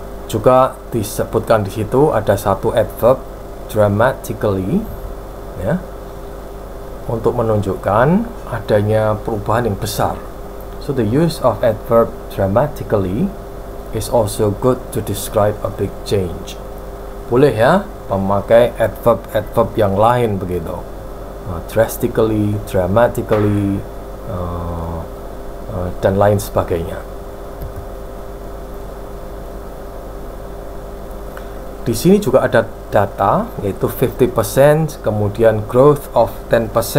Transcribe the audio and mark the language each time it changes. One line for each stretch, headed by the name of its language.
Indonesian: Juga disebutkan di situ ada satu adverb dramatically, ya, untuk menunjukkan adanya perubahan yang besar.
English: So the use of adverb dramatically is also good to describe a big change.
Indonesian: Boleh ya memakai adverb yang lain begitu, drastically, dramatically, dan lain sebagainya. Di sini juga ada data, yaitu 50%, kemudian
English: growth of 10%.